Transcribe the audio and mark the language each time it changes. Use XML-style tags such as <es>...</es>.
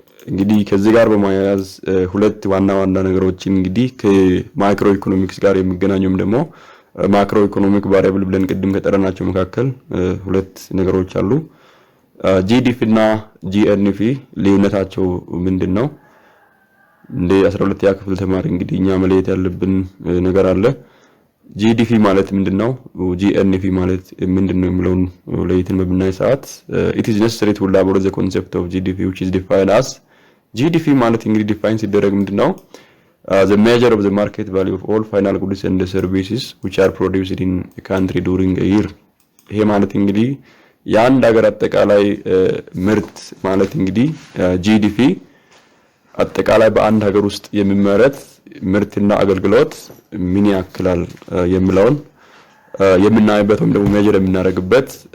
<am>እንግዲህ ከዚህ ጋር በማያያዝ ሁለት ዋና ዋና ነገሮችን እንግዲህ ከማክሮ ኢኮኖሚክስ ጋር የሚገናኙም ደግሞ ማክሮ ኢኮኖሚክ ቫሪያብል ብለን ቅድም ከጠረናቸው መካከል ሁለት ነገሮች አሉ። ጂዲፒ እና ጂኤንፒ ልዩነታቸው ምንድነው? እንደ 12ኛ ክፍል ተማሪ እንግዲህ እኛ መለየት ያለብን ነገር አለ። ጂዲፒ ማለት ምንድነው? ጂኤንፒ ማለት ምንድነው የሚለውን ለይተን በብናይ ሰዓት</am> <en>it is necessary to elaborate the concept of GDP which is defined as</en> <am>GDP ማለት እንግዲህ ዲፋይን ሲደረግ ምንድነው?</am> <en>The measure of the market value of all final goods and services which are produced in a country during a year።</en> <am>ይሄ ማለት እንግዲህ የአንድ ሀገር አጠቃላይ ምርት ማለት እንግዲህ ጂዲፒ አጠቃላይ በአንድ ሀገር ውስጥ የሚመረት ምርትና አገልግሎት ምን ያክላል የሚለውን የምናይበት ወይም ደግሞ ሜጀር የምናደርግበት</am>